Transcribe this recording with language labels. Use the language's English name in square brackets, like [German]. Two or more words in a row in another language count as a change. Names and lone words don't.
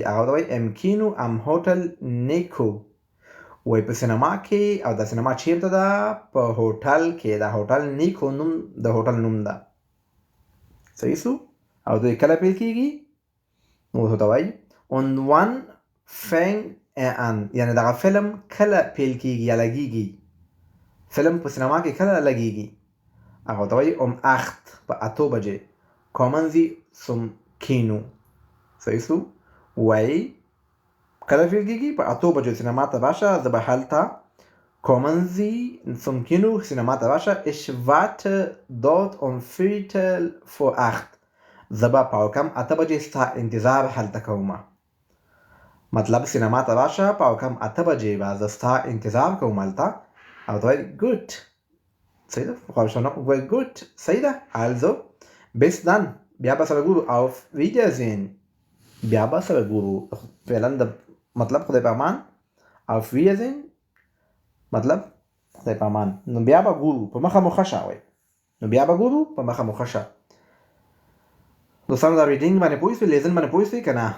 [Pashto] هغه ورته وایي [German] im Kino am Hotel Nico. [Pashto] وایي په سینما کې. او دا سینما چیرته ده؟ په هوټل کې. دا هوټل نیکو نوم د هوټل نوم ده. صحیح شو؟ او دوی کله پیل کیږي؟ نو ورته وایي [German] und wann fängt er an. [Pashto] یعنې دغه فلم کله پیل کیږي یا لګیږي؟ فلم په سینما کې کله لګیږي؟ هغه ورته وایي um 8 په 8 بجې. [German] kommen Sie zum Kino. [Pashto] صحیح شو؟ وایي کله پیل کیږي؟ په 8 بجې سینما ته راشه. زه به هلته [German] kommen Sie zum Kino [Pashto] سینما ته راشه. [German] ich warte dort um 7:45. [Pashto] زه به په کم 8 بجې ستا انتظار هلته کوم. مطلب سینما ته راشه په کم 8 بجې به زه ستا انتظار کوم هلته. او ته وایي gut. صحیح ده؟ Frau شبنم وایي gut. صحیح ده. [German] also bis dann. [Pashto] بیا به سره ګورو. [German] auf Wiedersehen. [Pashto] بیا به سره ګورو. فعلا د مطلب خدای په امان. [German] auf Wiedersehen. [Pashto] مطلب خدای په امان. نو بیا به ګورو په مخه مو ښه شه وایي. نو بیا به ګورو په مخه مو ښه شه. دوستانو دا ریډینګ باندې پوه شوئ، لیزن باندې پوه شوئ که نه؟